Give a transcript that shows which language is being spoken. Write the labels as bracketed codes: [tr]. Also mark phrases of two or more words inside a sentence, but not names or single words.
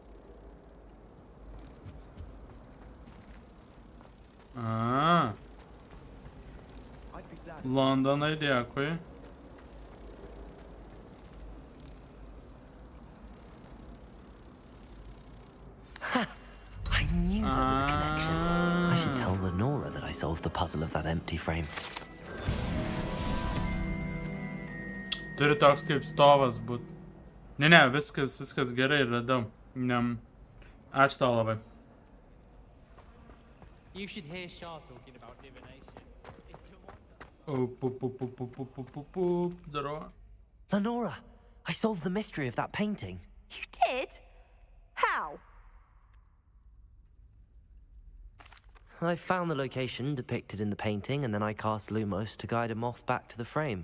[lt] Londonai, dėkui. [en] I knew there was a connection. I should tell Lenora that I solved the puzzle of that empty frame. [lt] Turi toks kaip stovas būt. Ne, viskas gerai, radau. Ačiū tau labai. [en] You should hear Shah talking about divination. Lenora, I solved the mystery of that painting. You did? How? I found the location depicted in the painting, and then I cast Lumos to guide a moth back to the frame.